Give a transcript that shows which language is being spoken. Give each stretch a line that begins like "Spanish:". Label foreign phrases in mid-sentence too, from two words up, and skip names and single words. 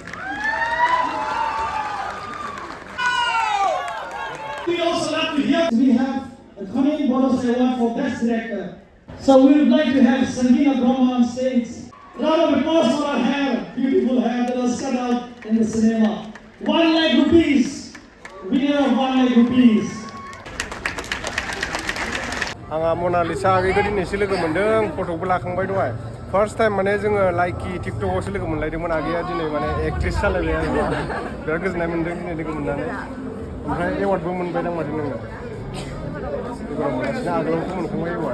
English: We also like to hear we have a coming Bodo Award for Best Director. So we would like to have Sangeena Brahma on stage. Round of applause for our hair, beautiful hair that was cut out in the cinema. 1 lakh rupees. Winner of 1 lakh rupees.
Bodo: आंहा मनालिसा बेखौ दिनैसो लोगो मोन्दों, फट'बो लाखांबाय दहाय.
English: first time
Bodo: माने जोङो लाइकि टिकटकआवसो लोगो मोनलायदोंमोन. आगैया दिनै माने एक्ट्रेस जालायबाय आरो बिराद गोजोननाय मोन्दों दिनै लोगो मोननानै. ओमफ्राय एवार्डबो मोनबाय दां माथो नोङो? एबाराव मोनासैना, आगोलावथ' मोनखांबाय एवार्ड.